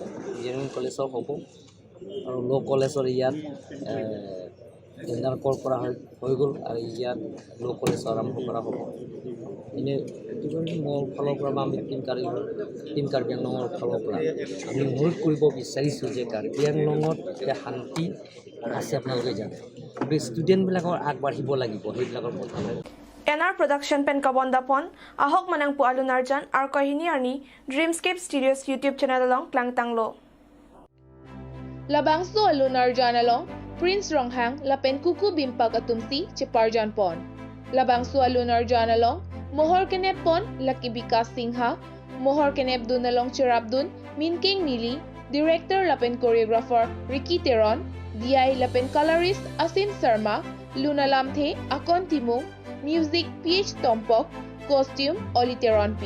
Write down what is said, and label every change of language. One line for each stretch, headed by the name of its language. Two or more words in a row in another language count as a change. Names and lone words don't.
Assamese: ইঞ্জিনিয়াৰিং কলেজৰ হ'ব আৰু ল' কলেজৰ ইয়াত টেণ্ডাৰ কৰা হৈ গ'ল আৰু ইয়াত ল' কলেজ আৰম্ভ কৰা হ'ব। এনেই মোৰ ফালৰ পৰা বা আমি টিম কাৰ্বি আংলঙৰ ফালৰ পৰা আমি অনুৰোধ কৰিব বিচাৰিছোঁ যে কাৰ্বি আংলঙত যে শান্তি আছে আপোনালোকে জানে, গতিকে ষ্টুডেণ্টবিলাকৰ আগবাঢ়িব লাগিব সেইবিলাকৰ কথা।
Karbi: NR Production Pen Kabondapon, Ahok Manang Pu Alunarjan, Arkohini Arni, Dreamscape Studios YouTube channel along Klangtanglo. Labangso Alunarjan along Prince Ronghang Lapen Kuku Bimpa Katumsi Chiparjan Pon. Labangso Alunarjan along Mohor Kenep Pon Lakibika Singha, Mohor Kenep Dun along Chirabdun, Minking Nili, Director Lapen Choreographer Ricky Teron, DI Lapen Colorist Asim Sharma, Luna Lamthe Akon Timung, Music PH Tompok, Costume Oliteron P.